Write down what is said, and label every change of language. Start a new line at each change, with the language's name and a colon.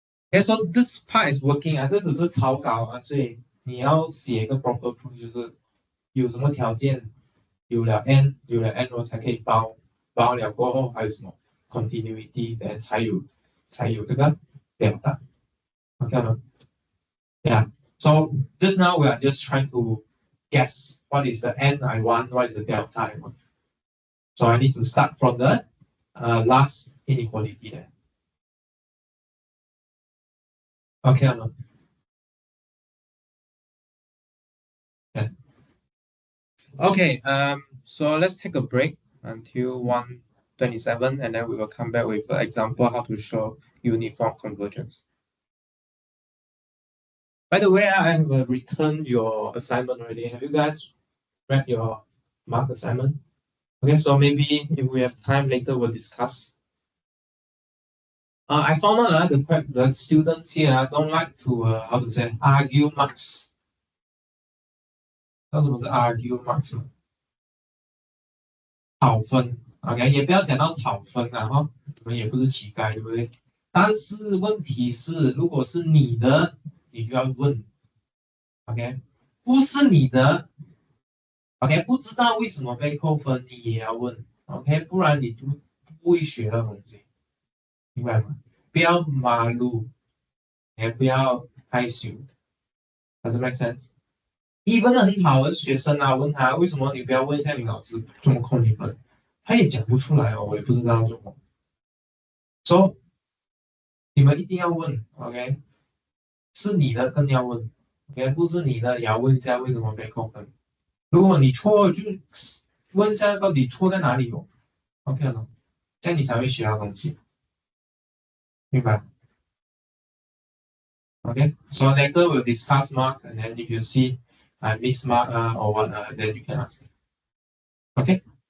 English: Okay, so this part is working
Chinese: 这只是草稿所以你要写一个 proper proof，就是有什么条件，有了 n，我才可以包了过后还有什么 continuity， 才有这个 delta。OK 吗？
English: Yeah. So just now we are just trying to guess what is the n I want, what is the delta I want. So I need to start from the last inequality there. Okay or not? Yeah. Okay. So let's take a break until 1:27, and then we will come back with an example how to show uniform convergence. By the way, I have returned your assignment already. Have you guys read your mark assignment? Okay, so maybe if we have time later, we'll discuss. I found out the students here don't like to how to say argue marks.
Chinese: 知道什么是 argue marks 吗？讨分，OK，也不要讲到讨分啊，哈，你们也不是乞丐，对不对？但是问题是，如果是你的，你就要问，OK，不是你的，OK，不知道为什么被扣分，你也要问，OK，不然你就不会学到东西，明白吗？不要马路，也不要害羞，
English: Does it make sense？
Chinese: 一分很好的学生啊，问他为什么你不要问一下你老师这么扣你分，他也讲不出来哦，我也不知道为什么。 So 你们一定要问，OK？ 是你的更要问，OK？不是你的也要问一下为什么被扣分。如果你错了，就问一下到底错在哪里哦，OK 了，这样你才会学到东西，明白？OK？
English: So later we'll discuss marks, and then if you see I miss mark or what, then you can ask me. OK？